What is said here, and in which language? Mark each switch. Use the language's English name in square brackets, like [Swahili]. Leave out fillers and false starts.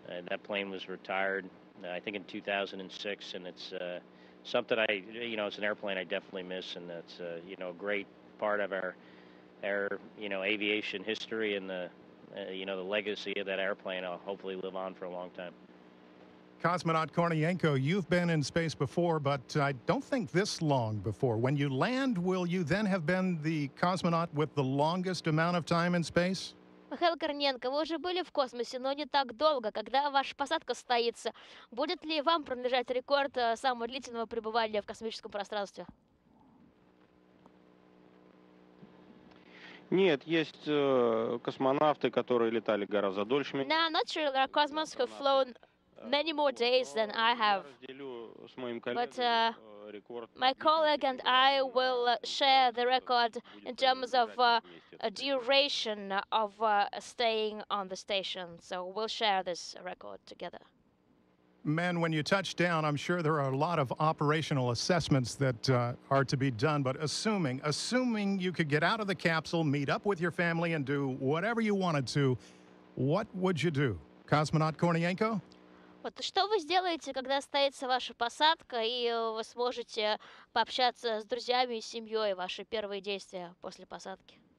[English] That plane was retired, I think, in 2006, and it's something it's an airplane I definitely miss, and it's a great part of our aviation history, and the legacy of that airplane will hopefully live on for a long time. Cosmonaut Kornienko, you've been in space before, but I don't think this long before. When you land, will you then have been the cosmonaut with the longest amount of time in space? [Russian] Михаил Корниенко, вы уже были в космосе, но не так долго. Когда ваша посадка состоится, будет ли вам принадлежать рекорд самого длительного пребывания в космическом пространстве? Нет, есть космонавты, которые летали гораздо дольше меня. [English] No, not sure. There are cosmonauts who've flown many more days than I have. But my colleague and I will share the record in terms of duration of staying on the station. So we'll share this record together. Men, when you touch down, I'm sure there are a lot of operational assessments that are to be done, but assuming you could get out of the capsule, meet up with your family, and do whatever you wanted to, what would you do? Cosmonaut Kornienko? [Russian] Вот что вы сделаете, когда состоится ваша посадка, и вы сможете пообщаться с друзьями и семьей, ваши первые действия после посадки?